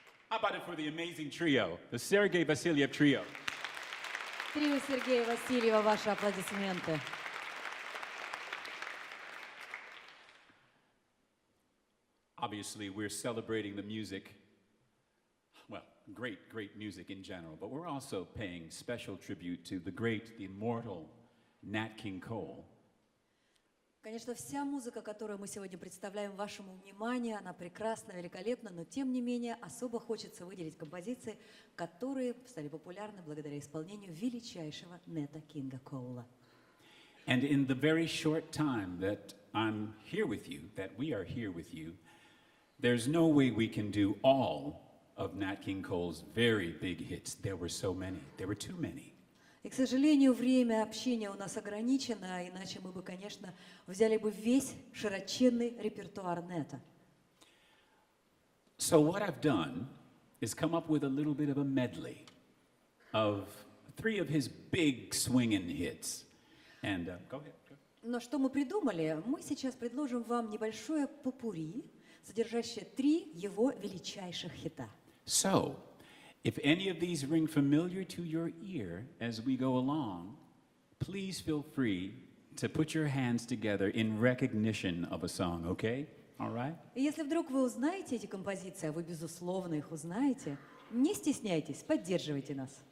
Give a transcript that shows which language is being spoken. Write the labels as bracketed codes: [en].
[en] about it for the amazing trio, the Sergei Vassiliev Trio? [ru] Трио Сергея Васильева, ваши аплодисменты. [en] Obviously, we're celebrating the music, well, great music in general, but we're also paying special tribute to the great, the immortal Nat King Cole. [ru] Конечно, вся музыка, которую мы сегодня представляем вашему вниманию, она прекрасна, великолепна, но тем не менее особо хочется выделить композиции, которые стали популярны благодаря исполнению величайшего Нета Кинга Коула. [en] And in the very short time that I'm here with you, that we are here with you, there's no way we can do all of Nat King Cole's very big hits. There were so many. There were too many. [ru] И, к сожалению, время общения у нас ограничено, иначе мы бы, конечно, взяли бы весь широченный репертуар Нета. [en] So what I've done is come up with a little bit of a medley of 3 of his big swinging hits. And go ahead. [ru] Но что мы придумали? Мы сейчас предложим вам небольшое попурри, содержащее 3 его величайших хита. [en] So, if any of these ring familiar to your ear as we go along, please feel free to put your hands together in recognition of a song, okay? All right? [ru] И если вдруг вы узнаете эти композиции, а вы, безусловно, их узнаете, не стесняйтесь, поддерживайте нас.